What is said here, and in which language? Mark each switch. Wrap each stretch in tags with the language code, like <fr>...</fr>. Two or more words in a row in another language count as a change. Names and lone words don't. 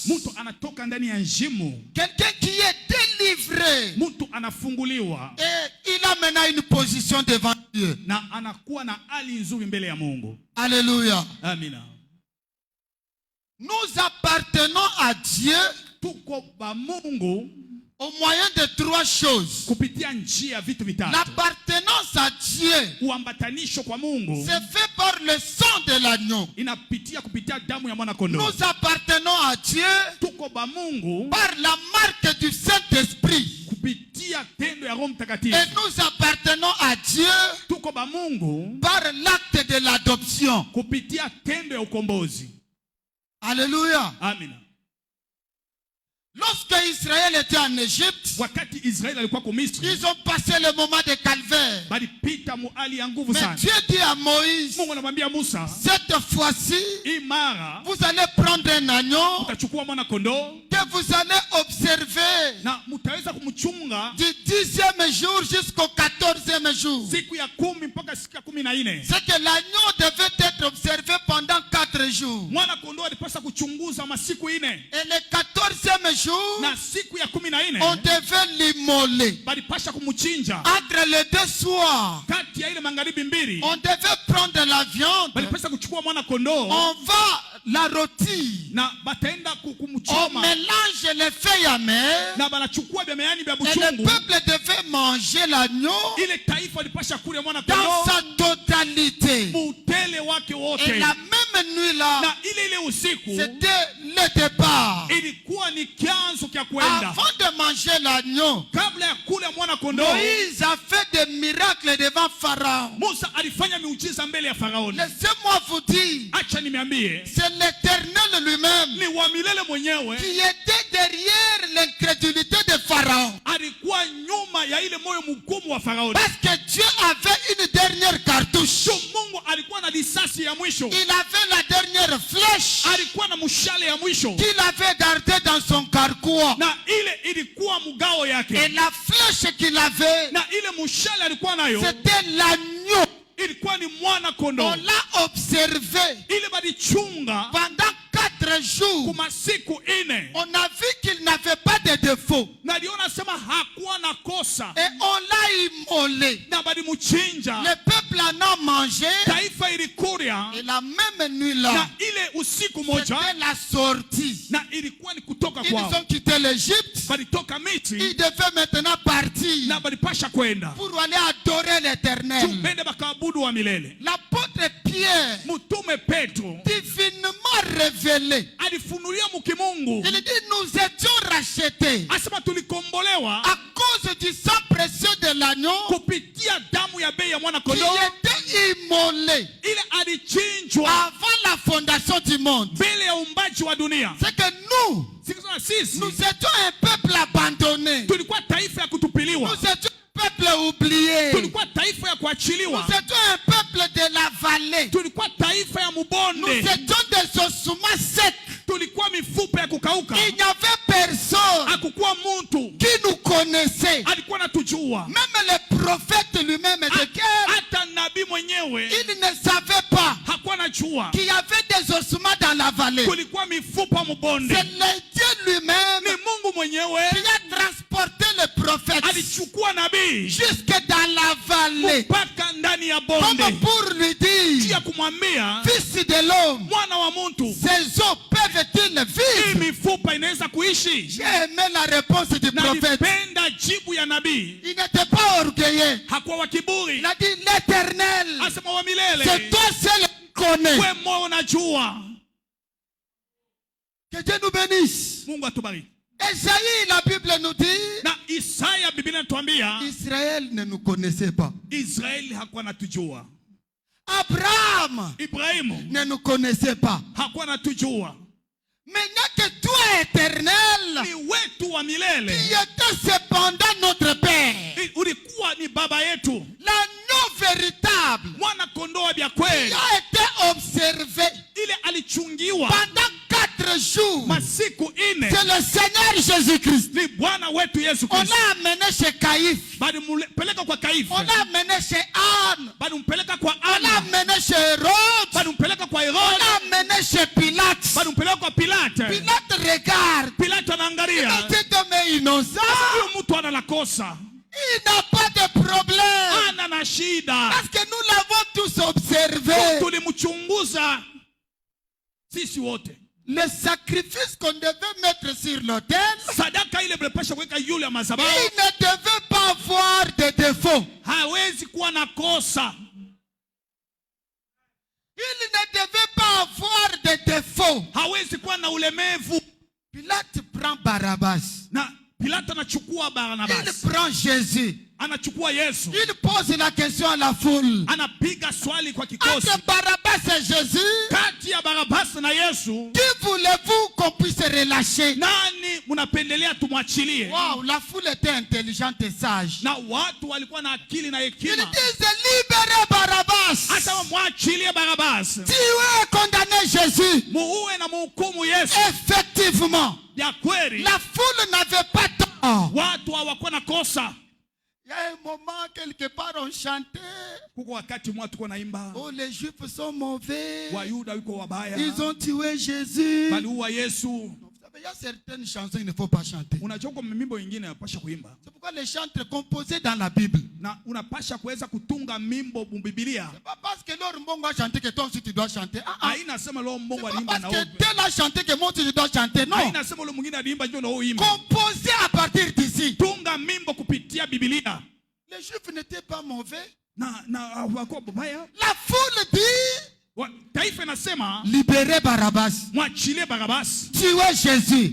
<fr>Quelqu'un qui est délivré. Et il a maintenant une position devant Dieu. Alléluia.</fr> <sw>Amina.</sw> <fr>Nous appartenons à à Dieu</fr> <sw>tuko ba Mungu</sw> <fr>au moyen de 3 choses.</fr> <sw>kupitia njia vitu vitatu.</sw> <fr>L'appartenance à Dieu,</fr> <sw>Uambatanisho kwa Mungu</sw> <fr>c'est fait par le sang de l'agneau.</fr> <sw>inapitia kupitia damu ya mwana kondoo.</sw> <fr>Nous appartenons à Dieu</fr> <sw>Tuko ba Mungu</sw> <fr>par la marque du Saint-Esprit.</fr> <sw>kupitia tendo ya Roho Mtakatifu.</sw> <fr>Et nous appartenons à Dieu</fr> <sw>Tuko ba Mungu</sw> <fr>par l'acte de l'adoption.</fr> <sw>kupitia tendo ya ukombozi.</sw> <fr>Alléluia.</fr> <sw>Amina.</sw> <fr>Lorsque Israël était en Égypte,</fr> <sw>Wakati Israeli alikuwa kwa Misri,</sw> <fr>ils ont passé le moment de calvaire.</fr> <sw>balipita muali ya nguvu</sw> <fr>Mais</fr> <sw>sana.</sw> <fr>Dieu dit à Moïse,</fr> <sw>Mungu anamwambia Musa,</sw> <fr>cette fois-ci,</fr> <sw>hii mara</sw> <fr>vous allez prendre un agneau</fr> <sw>utachukua mwana kondoo</sw> <fr>que vous allez observer</fr> <sw>na mutaweza kumchunga</sw> <fr>du 10e jour jusqu'au 14e jour.</fr> <sw>siku ya 10 mpaka siku ya 14.</sw> <fr>C'est que l'agneau devait être observé pendant 4 jours.</fr> <sw>Mwana kondoo alipaswa kuchunguza masiku 4,</sw> <fr>Et le 14e jour,</fr> <sw>na siku ya</sw> <fr>on</fr> <sw>14</sw> <fr>devait l'immoler.</fr> <sw>balipasha kumchinja.</sw> <fr>Entre les 2 soirs,</fr> <sw>Kati ya ile magharibi mbili</sw> <fr>on devait prendre la viande,</fr> <sw>balipasha kuchukua mwana kondoo</sw> <fr>on va la rôtir,</fr> <sw>na bataenda</sw> <fr>on</fr> <sw>kumchoma</sw> <fr>mélange les feuilles amères,</fr> <sw>na banachukua vya meani vya</sw> <fr>et le</fr> <sw>buchungu.</sw> <fr>peuple devait manger l'agneau</fr> <sw>Ile taifa lipasha kula mwana</sw> <fr>dans</fr> <sw>kondoo</sw> <fr>sa totalité.</fr> <sw>mutele wake</sw> <fr>Et</fr> <sw>wote.</sw> <fr>la même nuit-là,</fr> <sw>Na ile usiku</sw> <fr>c'était le départ.</fr> <sw>ilikuwa ni kianzo kya kwenda.</sw> <fr>Avant de manger l'agneau,</fr> <sw>Kabla ya kula mwana kondoo,</sw> <fr>Moïse a fait des miracles devant Pharaon.</fr> <sw>Musa alifanya miujiza mbele ya Faraoni.</sw> <fr>Laissez-moi vous dire,</fr> <sw>Acha nimeambie,</sw> <fr>c'est l'Éternel lui-même</fr> <sw>ni wa milele mwenyewe</sw> <fr>qui était derrière l'incrédulité de Pharaon.</fr> <sw>alikuwa nyuma ya ile moyo mgumu wa Faraoni.</sw> <fr>Parce que Dieu avait une dernière cartouche.</fr> <sw>So Mungu alikuwa na risasi ya mwisho,</sw> <fr>Il avait la dernière flèche</fr> <sw>alikuwa na mshale ya mwisho,</sw> <fr>qu'il avait gardée dans son carquois.</fr> <sw>na ile ilikuwa mgao</sw> <fr>Et</fr> <sw>yake,</sw> <fr>la flèche qu'il avait,</fr> <sw>na ile mshale alikuwa nayo</sw> <fr>c'était l'agneau.</fr> <sw>ilikuwa ni mwana</sw> <fr>On</fr> <sw>kondoo.</sw> <fr>l'a observé</fr> <sw>Ile balichunga</sw> <fr>pendant 4 jours.</fr> <sw>kuma siku 4,</sw> <fr>On a vu qu'il n'avait pas de défaut.</fr> <sw>na aliona sema hakuwa na kosa,</sw> <fr>Et on l'a immolé.</fr> <sw>na balimuchinja.</sw> <fr>Le peuple en a mangé.</fr> <sw>Taifa ilikuria,</sw> <fr>Et la même</fr> <sw>na</sw> <fr>nuit-là,</fr> <sw>ile usiku moja,</sw> <fr>c'était la sortie.</fr> <sw>na ilikuwa ni kutoka</sw> <fr>Ils</fr> <sw>kwao.</sw> <fr>ont quitté l'Égypte.</fr> <sw>Balitoka Misri</sw> <fr>Ils devaient maintenant partir</fr> <sw>na balipasha kwenda</sw> <fr>pour aller adorer l'Éternel.</fr> <sw>tupende bakaabudu wa milele.</sw> <fr>L'apôtre Pierre,</fr> <sw>Mtume Petro</sw> <fr>divinement révélé,</fr> <sw>alifunulia mukimungu,</sw> <fr>il dit nous étions rachetés</fr> <sw>asema tulikombolewa</sw> <fr>à cause du sang précieux de l'agneau</fr> <sw>kupitia damu ya bei ya mwana</sw> <fr>qui</fr> <sw>kondoo,</sw> <fr>était immolé</fr> <sw>ile alichinjwa</sw> <fr>avant la fondation du monde.</fr> <sw>mbele ya umbaji wa dunia.</sw> <fr>C'est que nous</fr> <sw>Sisi</sw> <fr>étions un peuple abandonné.</fr> <sw>tulikuwa taifa ya kutupiliwa,</sw> <fr>Nous étions un peuple oublié.</fr> <sw>tulikuwa taifa ya</sw> <fr>Nous</fr> <sw>kuachiliwa,</sw> <fr>étions un peuple de la vallée.</fr> <sw>tulikuwa taifa ya</sw> <fr>Nous</fr> <sw>mubonde,</sw> <fr>étions des ossements secs.</fr> <sw>tulikuwa mifupa ya kukauka.</sw> <fr>Il n'y avait personne</fr> <sw>Hakukuwa muntu</sw> <fr>qui nous connaissait.</fr> <sw>alikuwa natujua,</sw> <fr>Même le prophète lui-même de guerre,</fr> <sw>hata nabii mwenyewe</sw> <fr>il ne savait pas</fr> <sw>hakuwa najua</sw> <fr>qu'il y avait des ossements dans la vallée.</fr> <sw>kulikuwa mifupa mubonde.</sw> <fr>C'est le Dieu lui-même</fr> <sw>Ni Mungu mwenyewe</sw> <fr>qui a transporté le prophète</fr> <sw>alichukua nabii</sw> <fr>jusque dans la vallée.</fr> <sw>mpaka ndani ya bonde,</sw> <fr>Comme pour lui</fr> <sw>juu</sw> <fr>dire,</fr> <sw>ya kumwambia</sw> <fr>fils de l'homme,</fr> <sw>mwana wa muntu,</sw> <fr>ces os peuvent-ils</fr> <sw>hii</sw> <fr>vivre?</fr> <sw>mifupa inaweza kuishi?</sw> <fr>J'ai aimé la réponse du</fr> <sw>Na</sw> <fr>prophète.</fr> <sw>nipenda jibu ya nabii,</sw> <fr>Il n'était pas orgueilleux.</fr> <sw>hakuwa wa kiburi,</sw> <fr>Il a dit, l'Éternel,</fr> <sw>asema wa</sw> <fr>c'est</fr> <sw>milele,</sw> <fr>toi seul qui connais.</fr> <sw>we moyo unajua.</sw> <fr>Que Dieu nous bénisse.</fr> <sw>Mungu atubariki.</sw> <fr>Esaïe, la Bible nous dit,</fr> <sw>Na Isaya, Biblia inatuambia</sw> <fr>Israël ne nous connaissait pas.</fr> <sw>Israeli hakuwa natujua,</sw> <fr>Abraham</fr> <sw>Ibrahimu</sw> <fr>ne nous connaissait pas.</fr> <sw>hakuwa natujua.</sw> <fr>Maintenant que toi, éternel,</fr> <sw>Ni wetu wa milele,</sw> <fr>qui était cependant notre Père,</fr> <sw>ulikuwa ni baba yetu,</sw> <fr>l'agneau véritable,</fr> <sw>mwana kondoo wa vya</sw> <fr>qui</fr> <sw>kweli,</sw> <fr>a été observé</fr> <sw>ile alichungiwa</sw> <fr>pendant 4 jours,</fr> <sw>masiku 4,</sw> <fr>c'est le Seigneur Jésus-Christ.</fr> <sw>ni Bwana wetu Yesu</sw> <fr>On</fr> <sw>Kristo.</sw> <fr>l'a amené chez Caïphe,</fr> <sw>Balimpeleka kwa Kaifa,</sw> <fr>on l'a amené chez Anne,</fr> <sw>balimpeleka kwa</sw> <fr>on l'a</fr> <sw>Ana,</sw> <fr>amené chez Hérode,</fr> <sw>balimpeleka kwa</sw> <fr>on</fr> <sw>Herode,</sw> <fr>l'a amené chez Pilate.</fr> <sw>balimpeleka kwa Pilate.</sw> <fr>Pilate regarde,</fr> <sw>Pilato anaangalia,</sw> <fr>cet homme est innocent,</fr> <sw>huyu mtu ana nakosa,</sw> <fr>il n'a pas de problème,</fr> <sw>ana na shida,</sw> <fr>parce que nous l'avons tous observé.</fr> <sw>tulimchunguza sisi wote.</sw> <fr>le sacrifice qu'on devait mettre sur l'autel,</fr> <sw>sadaka ile mlepasha kuweka yule ya</sw> <fr>il</fr> <sw>madhabahu</sw> <fr>ne devait pas avoir de défaut.</fr> <sw>hawezi kuwa na kosa.</sw> <fr>Il ne devait pas avoir de défaut.</fr> <sw>Hawezi kuwa na ulemevu.</sw> <fr>Pilate prend Barabbas.</fr> <sw>Na Pilate anachukua</sw> <fr>Il</fr> <sw>Barnabas.</sw> <fr>prend Jésus.</fr> <sw>Anachukua Yesu.</sw> <fr>Il pose la question à la foule.</fr> <sw>Anapiga swali kwa kikosi.</sw> <fr>Entre Barabbas et Jésus,</fr> <sw>Kati ya Barabas na Yesu,</sw> <fr>qui voulez-vous qu'on puisse relâcher?</fr> <sw>nani mnapendelea tumwachilie?</sw> <fr>Wow, la foule était intelligente et sage.</fr> <sw>Na watu walikuwa na akili na</sw> <fr>Ils</fr> <sw>hekima.</sw> <fr>disent libérez Barabbas.</fr> <sw>Hata mwachilie Barabas.</sw> <fr>Tuez et condamnez Jésus.</fr> <sw>Muue na muhukumu Yesu.</sw> <fr>Effectivement,</fr> <sw>Ya kweli,</sw> <fr>la foule n'avait pas tort.</fr> <sw>watu hawakuwa na kosa.</sw> <fr>Il y a un moment, quelque part, on chantait.</fr> <sw>Kuko wakati mwa tuko naimba,</sw> <fr>Oh, les Juifs sont mauvais.</fr> <sw>Wayuda yuko wabaya,</sw> <fr>Ils ont tué Jésus.</fr> <sw>baliua Yesu.</sw> <fr>Vous savez, il y a certaines chansons qu'il ne faut pas chanter.</fr> <sw>Unajua kwa mimbo ingine unapasha kuimba.</sw> <fr>C'est pourquoi les chants composés dans la Bible.</fr> <sw>Na unapasha kuweza kutunga mimbo Biblia.</sw> <fr>C'est pas parce que l'autre mbongo a chanté que toi aussi tu dois chanter.</fr> <sw>Haina sema lo</sw> <fr>C'est</fr> <sw>mbongo</sw> <fr>pas</fr> <sw>alimba</sw> <fr>parce</fr> <sw>na</sw> <fr>que</fr> <sw>wewe.</sw> <fr>tel a chanté que moi aussi je dois chanter. Non.</fr> <sw>Haina sema lo mwingine alimba ndio na wewe imba.</sw> <fr>Composé à partir d'ici.</fr> <sw>Tunga mimbo kupitia Biblia.</sw> <fr>Les Juifs n'étaient pas mauvais.</fr> <sw>Na wako baya.</sw> <fr>La foule dit</fr> <sw>Taifa inasema</sw> <fr>libérez Barabbas.</fr> <sw>mwachilie Barabas.</sw> <fr>Tuez Jésus.</fr>